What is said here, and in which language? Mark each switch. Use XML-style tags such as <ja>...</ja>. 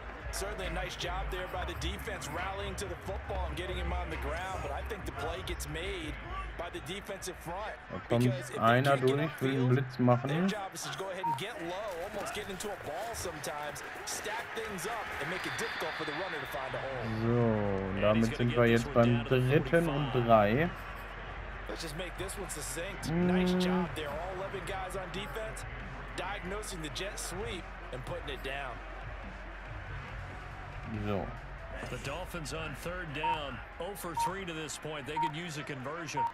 <en>Certainly a nice job there by the defense rallying to the football and getting him on the ground, but I think the play gets made by the defensive front.</en> <de>Da kommt einer durch, will einen Blitz machen.</de> <en>Their job is to go ahead and get low, almost get into a ball sometimes, stack things up and make it difficult for the runner to find a hole.</en> <de>So, und damit sind wir jetzt beim 3. und 3.</de> <en>Let's just make this one succinct. Nice job there, all 11 guys on defense, diagnosing the jet sweep and putting it down. So. The Dolphins on 3rd down, 0 for 3 to this point. They could use a conversion.</en>